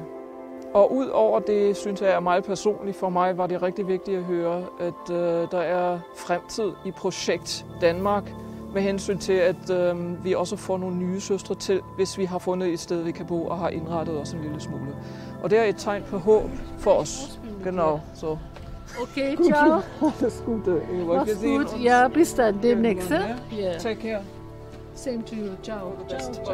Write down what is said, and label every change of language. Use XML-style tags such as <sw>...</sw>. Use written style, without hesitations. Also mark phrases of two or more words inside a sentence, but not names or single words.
<da>Og ud over det, synes jeg er meget personligt. For mig var det rigtig vigtigt at høre, at der er fremtid i projekt Danmark, med hensyn til, at vi også får nogle nye søstre til, hvis vi har fundet et sted, vi kan bo og har indrettet os en lille smule. Og det er et tegn på håb for os.</da> <de>Genau, so. Okay, ciao. Alles Gute. Mach's gut. Ja, bis dann demnächst.</de> <en>Yeah. Take care. Same to you. Ciao. Ciao.</en>